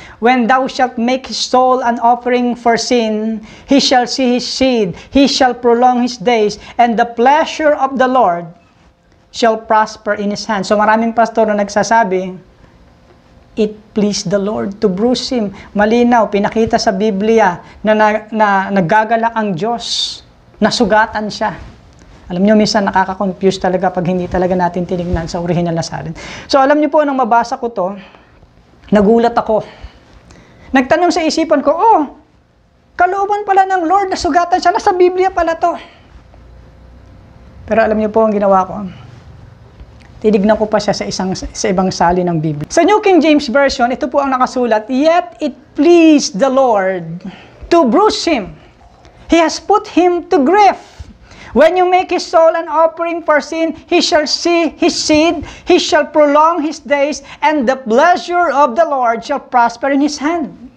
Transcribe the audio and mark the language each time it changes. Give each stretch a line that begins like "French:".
English: When thou shalt make his soul an offering for sin, he shall see his seed, he shall prolong his days, and the pleasure of the Lord shall prosper in his hand. So
Filipino: maraming pastor na nagsasabi,
English: it pleased the Lord to bruise him.
Filipino: Malinaw, pinakita sa Biblia na nagagalak ang Diyos, nasugatan siya. Alam niyo, minsan nakaka-confuse talaga pag hindi talaga natin tinignan sa original na salin. So alam niyo po, nang mabasa ko to, nagulat ako. Nagtanong sa isipan ko, kalooban pala ng Lord na sugatan siya, nasa Biblia pala to. Pero alam niyo po ang ginawa ko, tinignan ko pa siya sa ibang salin ng Biblia.
English: Sa New King James Version,
Filipino: ito po ang nakasulat,
English: Yet it pleased the Lord to bruise him. He has put him to grief. When you make his soul an offering for sin, he shall see his seed, he shall prolong his days, and the pleasure of the Lord shall prosper in his hand.